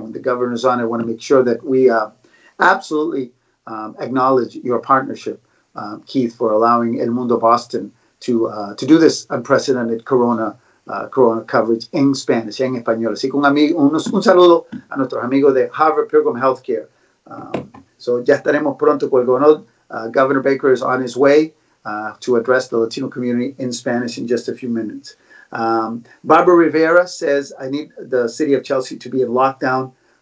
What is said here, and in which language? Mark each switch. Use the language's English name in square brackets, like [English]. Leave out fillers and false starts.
[English] When the governor's on, I want to make sure that we absolutely acknowledge your partnership, Keith, for allowing El Mundo Boston to do this unprecedented corona coverage in Spanish, [Spanish] en español. Así que un saludo a nuestros amigos de Harvard Pilgrim Healthcare. So ya estaremos pronto con el gobernador. [English] Governor Baker is on his way to address the Latino community in Spanish in just a few minutes. Barbara Rivera says, I need the city of Chelsea to be in lockdown.